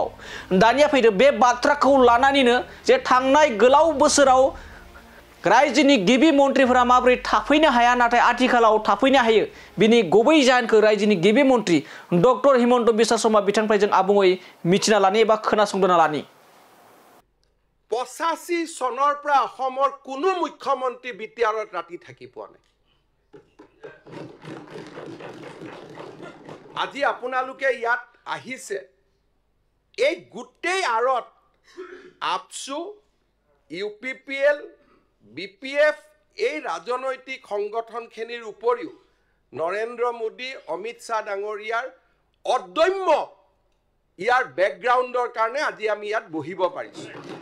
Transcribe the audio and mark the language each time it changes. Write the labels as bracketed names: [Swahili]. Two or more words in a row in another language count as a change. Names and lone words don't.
[Bodo] दानिया फैदो बे बाथ्राखौ लानानैनो जे थांनाय गोलाव बोसोराव रायजोनि गिबि मन्थ्रिफोरा माबोरै थाफैनो हाया नाथाय आथिखालाव थाफैनो हायो बिनि गुबै जाहोनखौ रायजोनि गिबि मन्थ्रि डक्टर हिमन्त बिश्व शर्मा बिथांनिफ्राय जों आबुङै मिथिना लानि एबा खोनासंना लानि। [Assamese] 85 চনৰ পৰা অসমৰ কোনো মুখ্যমন্ত্ৰী বিটিআৰত ৰাতি থাকি পোৱা নাই। আজি আপোনালোকে ইয়াত আহিছে এই গোটেই আৰত আপসু ইউপিপিএল বিপিএফ এই ৰাজনৈতিক সংগঠনখিনিৰ উপৰিও নৰেন্দ্ৰ মোদী অমিত শ্বাহ ডাঙৰীয়াৰ অদম্য ইয়াৰ বেকগ্ৰাউণ্ডৰ কাৰণে আজি আমি ইয়াত বহিব পাৰিছোঁ।